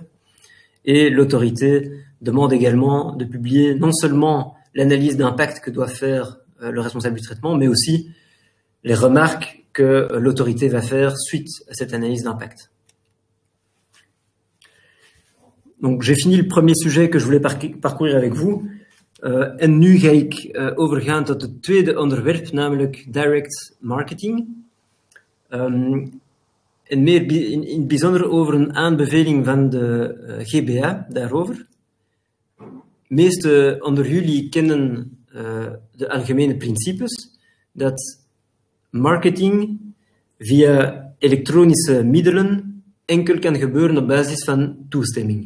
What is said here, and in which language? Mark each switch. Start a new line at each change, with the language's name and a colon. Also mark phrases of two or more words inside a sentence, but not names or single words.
French: Et l'autorité demande également de publier non seulement l'analyse d'impact que doit faire le responsable du traitement, mais aussi les remarques que l'autorité va faire suite à cette analyse d'impact. Donc, j'ai fini le premier sujet que je voulais parcourir avec vous.
Dutch: En nu ga ik overgaan tot het tweede onderwerp, namelijk
English: direct marketing.
Dutch: En meer in het bijzonder over een aanbeveling van de GBA daarover. De meesten onder jullie kennen de algemene principes dat marketing via elektronische middelen enkel kan gebeuren op basis van toestemming.